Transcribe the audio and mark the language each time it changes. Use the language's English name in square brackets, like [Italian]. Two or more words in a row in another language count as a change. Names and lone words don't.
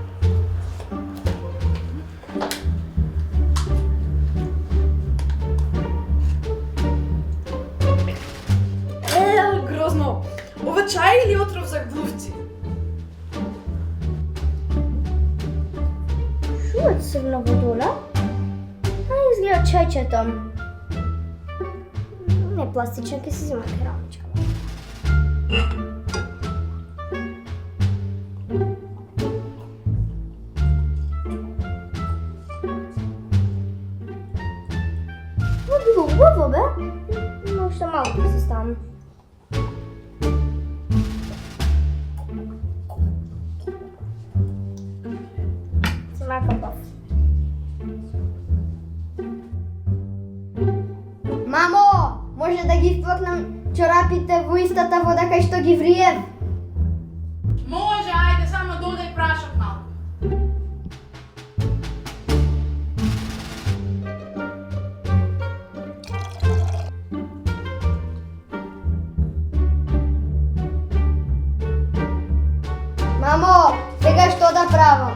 [Macedonian] Грозно. Ова чај или отров за глувци? Шо е црна водоля? Изгледа чајчето. Не пластична, ке си взема керамичка. [Bulgarian] Това било убаво, бе. Но още малко да се ставам. [Macedonian] Мамо, може да ги впъкнам чорапите во истата вода кај што ги вриев? Може, ајде, само додај прашок малку. Мамо, сега што да правам?